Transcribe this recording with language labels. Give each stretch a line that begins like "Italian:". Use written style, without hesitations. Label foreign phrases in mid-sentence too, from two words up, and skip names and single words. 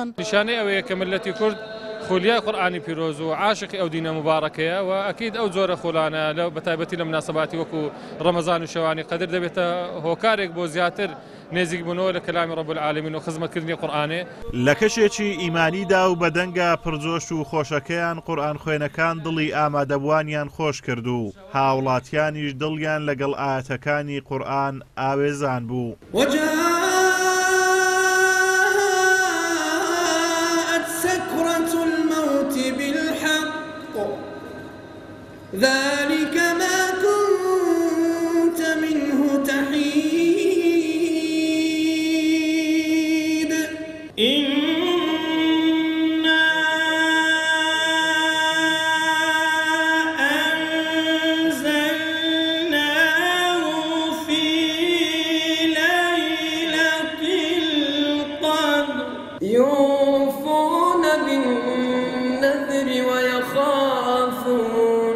Central Kurdish: نیشانەی ئەوەیە کە ملەتی کورد خولیای قورئانی پیرۆز و عاشقی ئەو دینە مبارەکەیە و ئەکید ئەو جۆرە خۆلانە لە بەتایبەتی لە مناسەباتی وەکو ڕەمەزان و شەوانی قەدر دەبێتە هۆکارێک بۆ زیاتر نێزیک بوونەوە لە کەلامی
Arabic: ڕەب العالەمین
Central Kurdish: و خزمەتکردنی قورئانێ. لە کەشێکی ئیمانیدا و بەدەنگە پڕجۆش و خۆشەکەیان قورئان خوێنەکان دڵی ئامادەبوانیان خۆش کرد و هاوڵاتیانیش دڵیان لەگەڵ ئاەتەکانی قورئان ئاوێزان بوو.
Arabic: ذلك ما كنت منه تحيد إنا أنزلناه في ليلة القدر يوفون بالنذر ويخافون